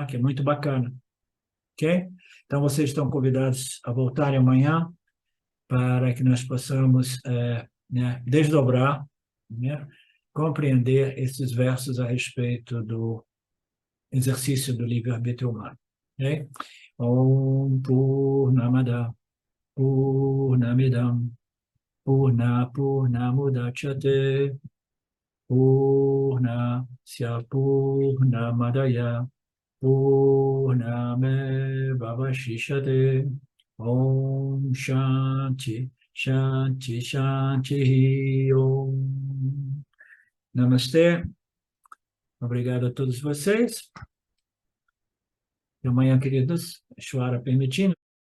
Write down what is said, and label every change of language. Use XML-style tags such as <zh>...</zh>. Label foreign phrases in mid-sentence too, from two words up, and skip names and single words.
<pt>Que é muito bacana, ok? Então, vocês estão convidados a voltarem amanhã para que nós possamos né, desdobrar, né, compreender esses versos a respeito do exercício do livre-arbítrio humano. Ok?</pt> <sa>Om Purnamada Purnamidam Purnamudachyate Purnasya Purnamadaya Purnameva Vashishyate Om Shanti Shanti Shanti Om.</sa> <pt>Namastê. Obrigado a todos vocês. E amanhã, queridos, Shvara permitindo.</pt>